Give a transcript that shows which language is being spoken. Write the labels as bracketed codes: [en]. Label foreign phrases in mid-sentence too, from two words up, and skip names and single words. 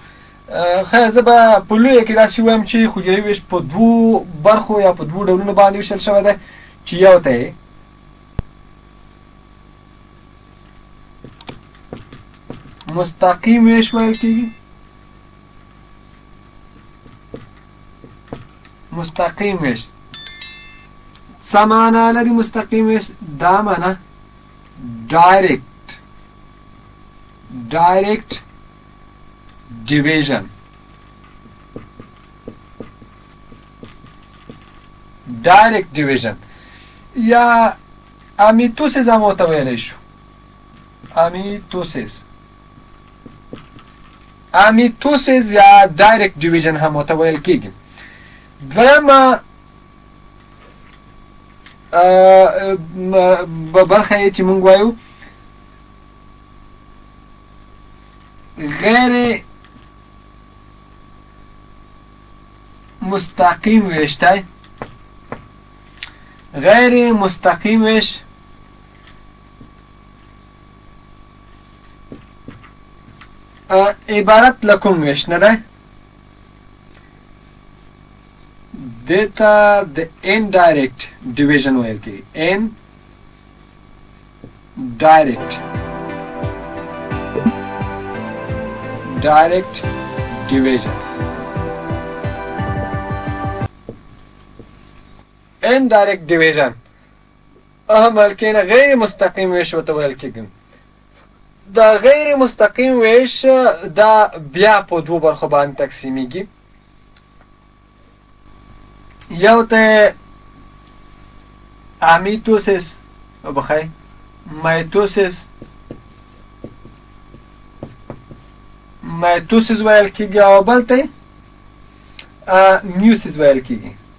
[ps] خیر، زه به په لویه کې داسې ووایم چې حجروي ویش په دوو برخو یا په دوو ډولونو باندې ویشل شوی دی، چې یو ته یې مستقیم ویش ویل کېږي. مستقیم ویش څه معنا لري؟ مستقیم ویش دا معنا [en] direct division. direct division [ps] یا امیتوسیس هم ورته ویلی شو. امیتوسیس یا [en] direct division [ps] هم ورته ویل کېږي. دویمه برخه یې چې موږ وایو غیر مستقیم ویشتای غیر مستقیم ویش عبارت له کوم ویش نه دی دې ته د [en] indirect division [ps] ویل کېږي [en] direct division. indirect division [ps] بلکې غیر مستقیم ویش ورته ویل کېږي. دا غیر مستقیم ویش دا بیا په دوو برخو باندې تقسیمیږي. یو ته امیتوسیس وبخښئ مایتوسیس ویل کېږي او بل ته میوسیس ویل کېږي.